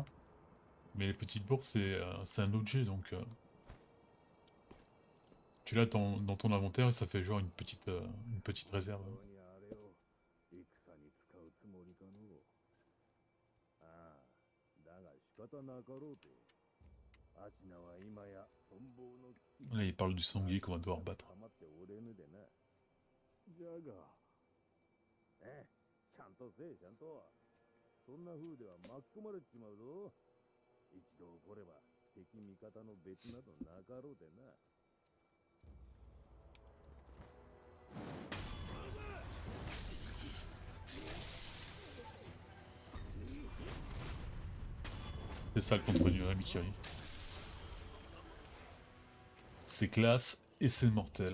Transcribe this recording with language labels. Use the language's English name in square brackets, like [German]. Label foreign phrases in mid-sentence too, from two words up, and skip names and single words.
[French] Mais les petites bourses, c'est un objet, donc tu l'as dans ton inventaire et ça fait genre une petite réserve. [Japanese] 本当にあれを戦に使うつもりかのう。ああ、だが仕方なかろうて。アシナは今や存亡の危機。 [French] Là, il parle du sanglier qu'on va devoir battre. [Japanese] 構っておれぬでな。じゃが、ちゃんとせえちゃんと。そんな風では巻き込まれちまうぞ。一度怒れば敵味方の別などなかろうでな。 [French] C'est ça le contre du Mikiri. C'est classe et c'est mortel.